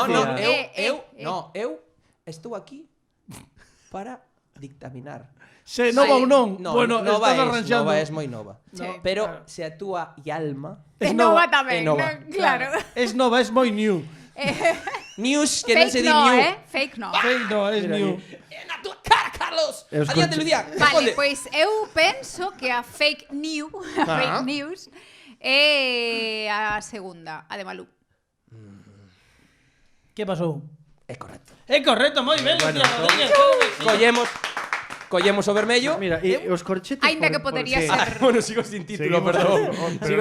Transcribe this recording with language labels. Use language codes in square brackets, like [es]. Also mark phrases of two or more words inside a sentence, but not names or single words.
[gl] Lucía. Eu estou aquí para dictaminar. Se nova ou non? No, Bueno, nova estás es, arranxando. nova es moi nova. Sí. Pero claro. se a túa alma É nova. nova tamén, É nova. non? Claro. Es nova, es moi new. news que non se Fake di no, new. Fake no. Fake no, es new. Na túa cara, Carlos. Eu os Adiante, conche- Lucía. Vale, Responde. pois eu penso que a [en] fake news, fake news [gl] é a segunda, a de Malú. Que pasou? É correcto. É correcto, moi ben, Lucía Rodríguez. Collemos o vermello. Mira, e os corchetes Aínda que podería ser. [es] Bueno, sigo sin título, [gl] Seguimos perdón. Pero